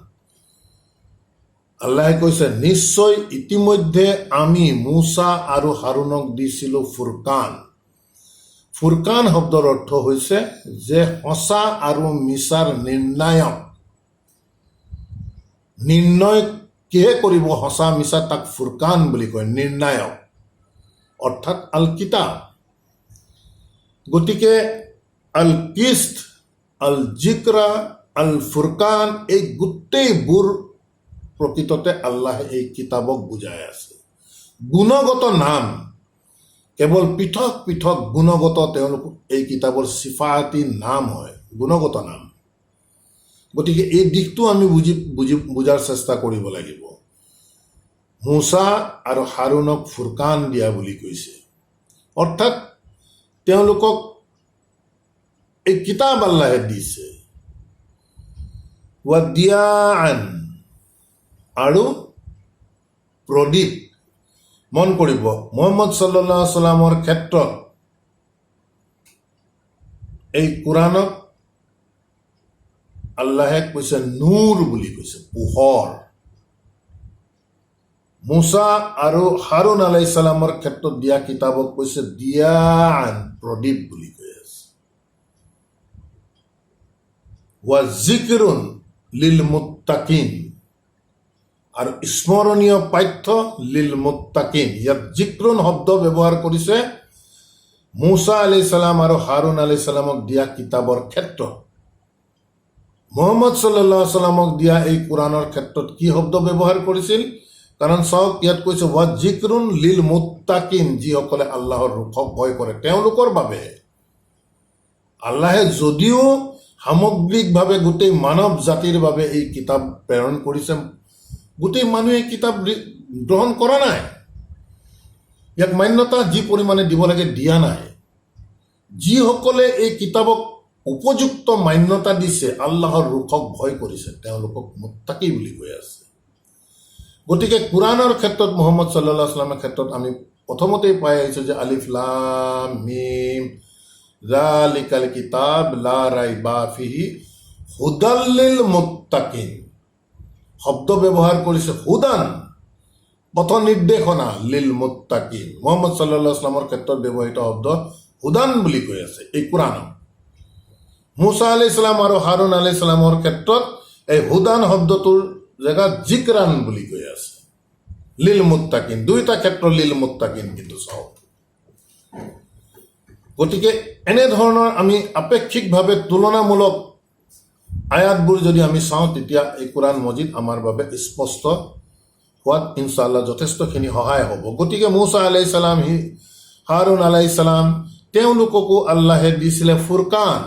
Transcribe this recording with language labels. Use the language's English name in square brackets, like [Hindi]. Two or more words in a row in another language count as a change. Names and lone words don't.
[Assamese] আল্লাহে কৈছে নিশ্চয় ইতিমধ্যে আমি মূসা আৰু হাৰুনক দিছিলোঁ ফুৰকান। ফুৰকান শব্দৰ অৰ্থ হৈছে যে সঁচা আৰু মিছাৰ নিৰ্ণায়ক। নিৰ্ণয় কিহে কৰিব সঁচা মিছা, তাক ফুৰকান বুলি কয়, নিৰ্ণায়ক, অৰ্থাৎ [Arabic] الكتاب. [Assamese] গতিকে [Arabic] القسط، الذكرى، الفرقان, [Assamese] এই গোটেইবোৰ প্ৰকৃততে আল্লাহে এই কিতাপক বুজাই আছে। গুণগত নাম, কেৱল পৃথক পৃথক গুণগত তেওঁলোক এই কিতাপৰ চিফাতি নাম হয়, গুণগত নাম। গতিকে এই দিশটো আমি বুজাৰ চেষ্টা কৰিব লাগিব। মূসা আৰু হাৰুনক ফুৰকান দিয়া বুলি কৈছে, অৰ্থাৎ তেওঁলোকক এই কিতাপ আল্লাহে দিছে। [Arabic] وضياء [Assamese] আৰু প্ৰদীপ। মন কৰিব মুহাম্মদ [Arabic] صلى الله عليه وسلم [Assamese] ক্ষেত্ৰত এই কোৰাণক আল্লাহে কৈছে নূৰ বুলি কৈছে, পোহৰ। মূসা আৰু হাৰুন [Arabic] عليه السلام [Assamese] ক্ষেত্ৰত দিয়া কিতাপক কৈছে দিয়াআন, প্ৰদীপ বুলি কৈ আছে। [Arabic] وذكرا للمتقين [Assamese] আৰু স্মৰণীয় পাঠ্য [Arabic] للمتقين. [Assamese] ইয়াত জিক্ৰুন শব্দ ব্যৱহাৰ কৰিছে মূসা [Arabic] عليه السلام [Assamese] আৰু হাৰুন [Arabic] عليه السلام [Assamese] দিয়া কিতাপৰ ক্ষেত্ৰত। মুহাম্মদ [Arabic] صلى الله عليه وسلم [Assamese] দিয়া এই কোৰাণৰ ক্ষেত্ৰত কি শব্দ ব্যৱহাৰ কৰিছিল? কাৰণ চাওক, ইয়াত কৈছে [Arabic] وذكرا للمتقين, [Assamese] যিসকলে আল্লাহৰ ৰুখক ভয় কৰে তেওঁলোকৰ বাবে। আল্লাহে যদিও সামগ্ৰিকভাৱে গোটেই মানৱ জাতিৰ বাবে এই কিতাপ প্ৰেৰণ কৰিছে, গোটেই মানুহে কিতাপ গ্ৰহণ কৰা নাই, ইয়াক মান্যতা যি পৰিমাণে দিব লাগে দিয়া নাই। যিসকলে এই কিতাপক উপযুক্ত মান্যতা দিছে, আল্লাহৰ ৰুখক ভয় কৰিছে, তেওঁলোকক মুত্তাকি বুলি কৈ আছে। গতিকে কোৰাণৰ ক্ষেত্ৰত মুহাম্মদ [Arabic] صلى الله عليه وسلم [Assamese] ক্ষেত্ৰত আমি প্ৰথমতেই পাই আহিছোঁ যে [Arabic] الم ذلك الكتاب لا ريب فيه هدى للمتقين. [Assamese] শব্দ ব্যৱহাৰ কৰিছে হুদান, পথ নিৰ্দেশনা, [Arabic] للمتقين. [Assamese] মুহাম্মদ [Arabic] صلى الله عليه وسلم [Assamese] ক্ষেত্ৰত ব্যৱহৃত শব্দ হুদান বুলি কৈ আছে এই কোৰাণত। মূসা [Arabic] عليه السلام [Assamese] আৰু হাৰুন [Arabic] عليه السلام [Assamese] ক্ষেত্ৰত এই হুদান শব্দটোৰ জেগাত জিকৰান বুলি কৈ আছে, [Arabic] للمتقين. [Assamese] দুইটা ক্ষেত্ৰত [Arabic] للمتقين [Assamese] কিন্তু চাওক। গতিকে এনেধৰণৰ আমি আপেক্ষিকভাৱে তুলনামূলক আয়াতবোৰ যদি আমি চাওঁ, তেতিয়া এই কোৰাণ মজিদ আমাৰ বাবে স্পষ্ট হোৱাত ইনশাআল্লাহ যথেষ্টখিনি সহায় হ'ব। গতিকে মূসা [Arabic] عليه السلام, [Assamese] হাৰুন [Arabic] عليه السلام [Assamese] তেওঁলোককো আল্লাহে দিছিলে ফুৰকান।